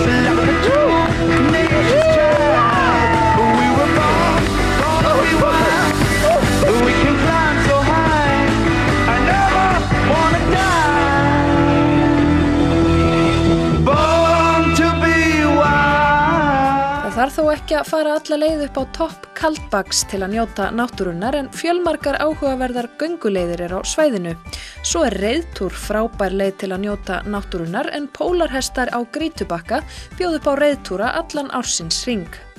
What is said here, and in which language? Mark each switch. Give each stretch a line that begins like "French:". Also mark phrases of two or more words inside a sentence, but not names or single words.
English: Like a true nature's child, we were born to be wild. We can climb so high, I never wanna die. Born to be wild.
Icelandic: Það þarf þó ekki að fara alla leið upp á topp Kaldbaks til að njóta náttúrunnar en fjölmargar áhugaverðar gönguleiðir á svæðinu. Svo reiðtúr frábær leið til að njóta náttúrunnar en pólarhestar á Grýtubakka bjóð upp á reiðtúra allan ársins hring.